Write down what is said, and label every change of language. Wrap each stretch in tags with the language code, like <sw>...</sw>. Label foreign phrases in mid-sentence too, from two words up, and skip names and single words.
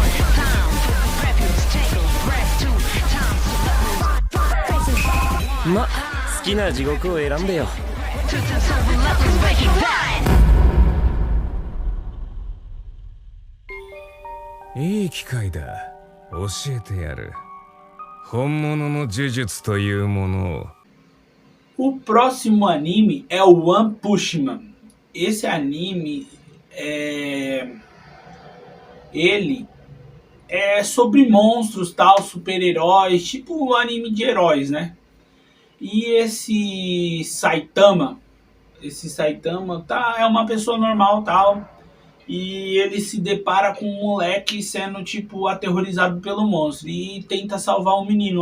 <ja>ま、好きな地獄を選んでよ。いい機会だ。教えてやる。本物の呪術というものを。</ja> <pt>O próximo anime é o One Punch Man. Esse anime ele é sobre monstros, tal, super-heróis, tipo um anime de heróis, né? E esse Saitama tá, é uma pessoa normal, tal, e ele se depara com um moleque sendo tipo aterrorizado pelo monstro e tenta salvar o menino.</pt>